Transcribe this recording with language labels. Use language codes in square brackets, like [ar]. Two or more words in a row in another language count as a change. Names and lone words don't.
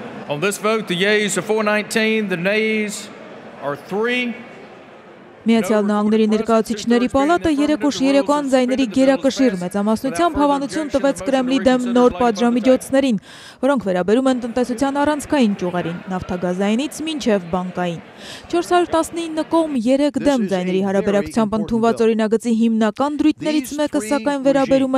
[en] On this vote, the yeas are 419, the nays are 3. [hy] Միացյալ Նահանգների ներկայացուցիչների պալատը երեկոш երեկոյան ձայների գերակշիռ մեծամասնությամբ հավանություն տվեց Կրեմլի դեմ նոր պատժամիջոցներին, որոնք վերաբերում են տնտեսության առանցքային ճյուղերին, նավթագազայինից մինչև բանկային։ 419 կողմ 3 դեմ ձայների հարաբերակցությամբ ընդունված օրինագծի հիմնական դրույթներից մեկը սակայն վերաբերում